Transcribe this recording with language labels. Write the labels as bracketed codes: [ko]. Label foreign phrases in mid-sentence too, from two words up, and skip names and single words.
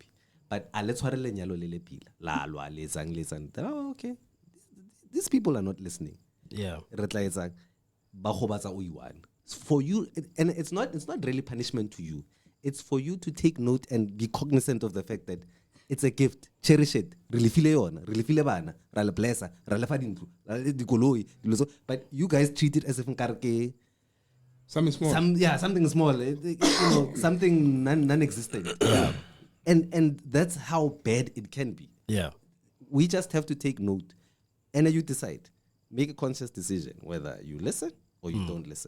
[en] But let's oh, okay. These people are not listening. Yeah. For you, and it's not really punishment to you. It's for you to take note and be cognizant of the fact that it's a gift. Cherish it. Really feel bana. Rala blessa. Rala fadintu. But you guys treat it as if something small. Something small. Something non-existent. Yeah. And that's how bad it can be. Yeah. we just have to take note, and then you decide, make a conscious decision whether you listen or you don't listen.